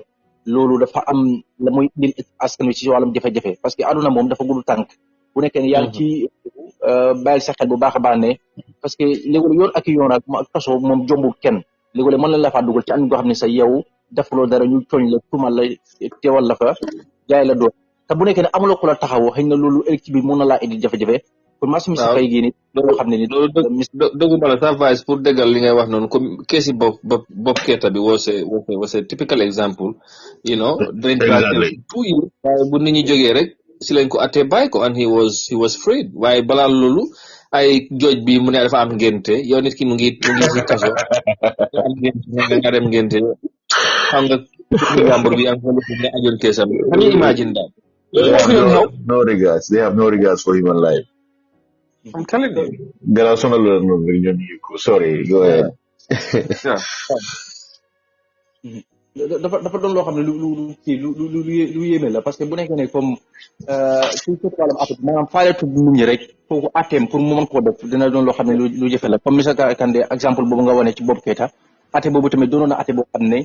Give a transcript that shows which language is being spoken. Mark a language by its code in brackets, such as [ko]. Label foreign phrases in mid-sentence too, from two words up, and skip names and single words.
[wo] loolu dafa am la muy indil askan wi ci wàllum jafe-jafe [fr] parce que [wo] àdduna moom dafa gudd tànk bu nekkee ne yaa ngi ci bàyyil sa xel bu baax a baax ne [fr] parce que [wo] léegi yoon ak yoon ak kaso moom jombul kenn léegi mën nañ la faa dugal ci an goo xam ne sa yow defuloo dara ñu tooñ la tumal la teewal la fa jaay la doon te bu nekkee ne amuloo ko la taxawoo xëy na loolu ëllëg ci biir mën na laa indil jafe-jafe kon maa si Mr Faye gii nii loolu xam ne ni dëgguma la sa vice pour déggal li ngay wax noonu comme keesi Bob Keita bi [en] was a typical example you know [wo] dañ waaye bu nit ñi jógee rek si lañ ko attee bàyyi ko [en] and he was freed [wo] waaye balaa loolu ay jooj bi mu ne dafa am ngénte yow nit ki mu ngi si kaso am ngénte nga dem ngénte xam nga jàmbur bi am nga ajoon keesam [en] can you imagine that no regards they have no regards for human life. I'm telling you. [wo] Gannaaw sonal la noonu rek ñoom ñu ko [en] sorry go ahead. [wo] dafa doon loo xam ne lu yéeme la [fr] parce que [wo] bu nekkee ne comme ci wàllum affaire maanaam faaletu nit ñi rek kooku atteem pour mu mën koo def dina doon loo xam ne lu jafe la comme Mr Kandé exemple boobu nga wane ci Bob Keita atte boobu tamit doonoon na atte boo xam ne